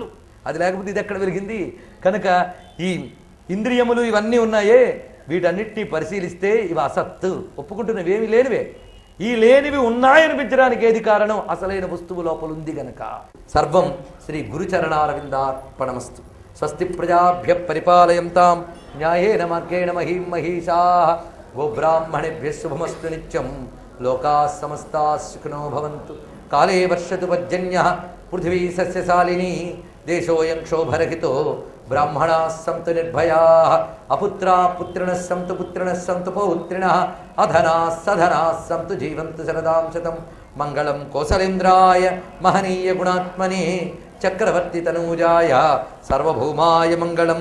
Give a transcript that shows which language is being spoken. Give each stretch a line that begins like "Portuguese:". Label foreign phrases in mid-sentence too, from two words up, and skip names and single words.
Telugu: అది లేకపోతే ఇది ఎక్కడ వెలిగింది? కనుక ఈ ఇంద్రియములు ఇవన్నీ ఉన్నాయే, వీటన్నిటినీ పరిశీలిస్తే ఇవి అసత్తు, ఒప్పుకుంటున్నవి ఏమి లేనివే. ఈ లేనివి ఉన్నాయనిపించడానికి ఏది కారణం? అసలైన వస్తువు లోపల ఉంది గనక.
Sanskrit: సర్వం శ్రీ గురుచరణారవిందార్పణమస్తు. స్వస్తి ప్రజాభ్య పరిపాలయంతాం న్యాయేన మార్గేణ మహీం మహీషాః. గోబ్రాహ్మణేభ్యः శుభమస్తు నిత్యం. లోకాः సమస్తాः సుఖినో భవంతు. కాలే వర్షతు పర్జన్యః పృథివీ సస్యశాలినీ. దేశోऽयं క్షోభరహితో బ్రాహ్మణాः సంతు నిర్భయాः. అపుత్రాः పుత్రిణः సంతు పుత్రిణः సంతు పౌత్రిణः. అధనాः సధనాः సంతు జీవంతు శరదాం శతం. మంగళం కోసలేంద్రాయ మహనీయ గుణాత్మనే చక్రవర్తి తనూజాయ సర్వభౌమాయ మంగళం.